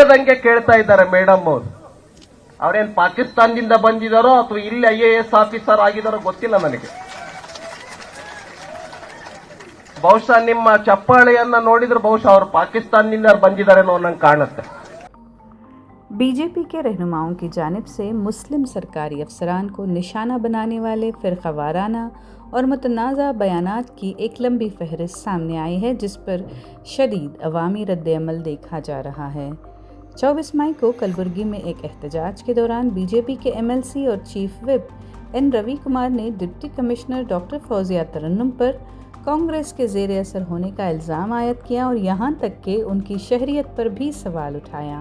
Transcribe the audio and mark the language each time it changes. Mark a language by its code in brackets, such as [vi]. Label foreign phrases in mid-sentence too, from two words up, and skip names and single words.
[kn] ಹೇಳ್ದಂಗೆ ಕೇಳ್ತಾ ಇದ್ದಾರೆ ಮೇಡಮ್ ಅವರು. ಅವರೇನು ಪಾಕಿಸ್ತಾನದಿಂದ ಬಂದಿದ್ದಾರೋ ಅಥವಾ ಇಲ್ಲಿ IAS ಆಫೀಸರ್ ಆಗಿದ್ದಾರೋ ಗೊತ್ತಿಲ್ಲ ನನಗೆ. ಬಹುಶಃ ನಿಮ್ಮ ಚಪ್ಪಾಳೆಯನ್ನ ನೋಡಿದ್ರೆ ಬಹುಶಃ ಅವರು ಪಾಕಿಸ್ತಾನದಿಂದ ಬಂದಿದ್ದಾರೇನೋ ನಂಗೆ ಕಾಣುತ್ತೆ. [ur] بی جے پی کے رہنماؤں کی جانب سے مسلم سرکاری افسران کو نشانہ بنانے والے فرقہ وارانہ اور متنازع بیانات کی ایک لمبی فہرست سامنے آئی ہے، جس پر شدید عوامی ردعمل دیکھا جا رہا ہے. 24 مئی کو کلبرگی میں ایک احتجاج کے دوران بی جے پی کے MLC اور چیف وہپ N روی کمار نے ڈپٹی کمشنر ڈاکٹر فوزیہ ترنم پر کانگریس کے زیر اثر ہونے کا الزام عائد کیا اور یہاں تک کہ ان کی شہریت پر بھی سوال اٹھایا.